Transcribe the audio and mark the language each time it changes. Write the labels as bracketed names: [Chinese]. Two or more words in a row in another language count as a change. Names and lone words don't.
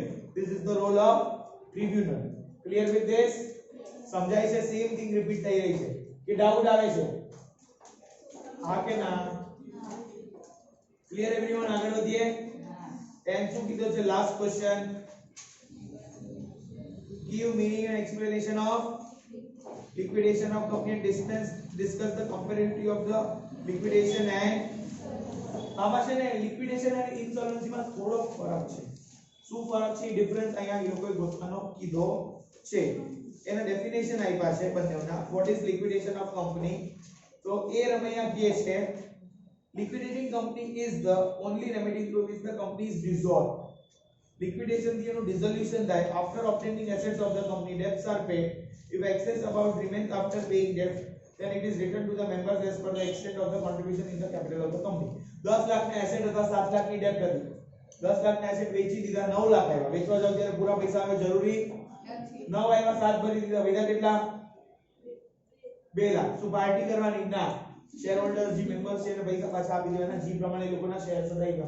[English] This is the role of tribunal. Clear with this? [Gujarati] સમજાય છે? [English] same thing repeat [Gujarati] થઈ રહી છે કે ડાઉટ આવે છે? હા કે ના? [English] clear everyone? [Gujarati] આગળ વધીએ. 10 શું કીધું છે? [English] last question. Give meaning and explanation of liquidation of company and discuss the comparability of the liquidation and [Gujarati] આમાં છે ને liquidation અને insolvency માં થોડો ફરક છે. શું ફરક છે? ડિફરન્સ અહીંયા એ લોકોએ ગોતવાનો કીધો છે. એના ડેફિનેશન આપ્યા છે બંનેના. [English] what is liquidation of company? [Gujarati] તો એ રમૈયા કહે છે [English] liquidating company is the only remedy through which the company is dissolved. [Gujarati] Liquidation થી એનું dissolution થાય. [English] After obtaining assets of the company, debts are paid. If excess amount remains after paying debt, then it is returned to the members as per the extent of the contribution in the capital of the company. [Gujarati] 10 લાખ ના એસેટ હતા, 7 લાખ ની ડેપ્ટ હતી. 10 લાખ ના એસેટ વેચી દીધા, 9 લાખ આવ્યા. વેચવા જાવ ત્યારે પૂરા પૈસા આવે જરૂરી નથી. 9 આવ્યા, 7 ભરી દીધા, વધ્યા કેટલા? 2 લાખ. શું પાર્ટી કરવાની? ના. [English] share holders [Gujarati] જે મેમ્બર્સ છે એને પૈસા પાછા આપી દેવાના, જે પ્રમાણે એ લોકોના શેર સદાઈ ગયા.